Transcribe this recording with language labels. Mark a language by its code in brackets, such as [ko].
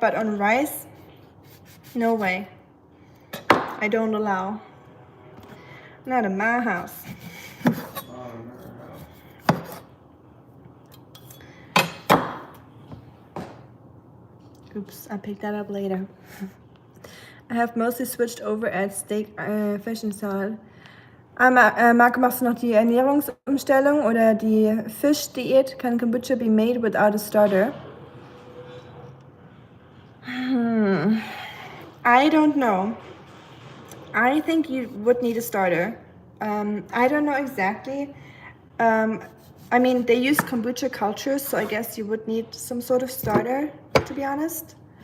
[en] But on rice, no way. I don't allow. Not in my house. Oops, I'll pick that up later. I have mostly switched over at steak, fish and salad. [de] Marco, machst du noch die Ernährungsumstellung oder die Fischdiät? [en] Can kombucha be made without a starter? I don't know. I think you would need a starter. I don't know exactly. I mean, they use kombucha cultures, so I guess you would need some sort of starter, to be honest.